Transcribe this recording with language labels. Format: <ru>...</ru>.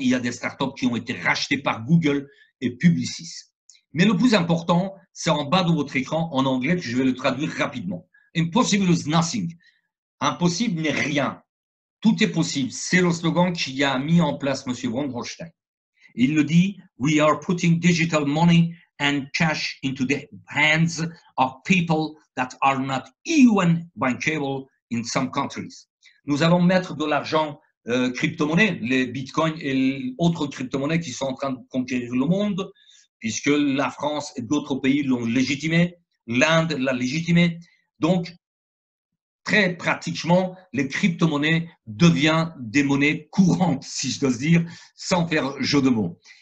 <fr>Il y a des startups qui ont été rachetées par Google et Publicis. Mais le plus important, c'est en bas de votre écran en anglais, que je vais le traduire rapidement.</fr> <en>Impossible is nothing.</en> <fr>Impossible n'est rien. Tout est possible. C'est le slogan qu'il a mis en place M. von Holstein. Il le dit,</fr> <en>we are putting digital money and cash into the hands of people that are not even bankable in some countries.</en> <fr>Nous allons mettre de l'argent crypto-monnaie, les bitcoins et autres crypto-monnaies qui sont en train de conquérir le monde, puisque la France et d'autres pays l'ont légitimé, l'Inde l'a légitimé. Donc, très pratiquement, les crypto-monnaies deviennent des monnaies courantes, si je dois dire, sans faire jeu de mots.</fr>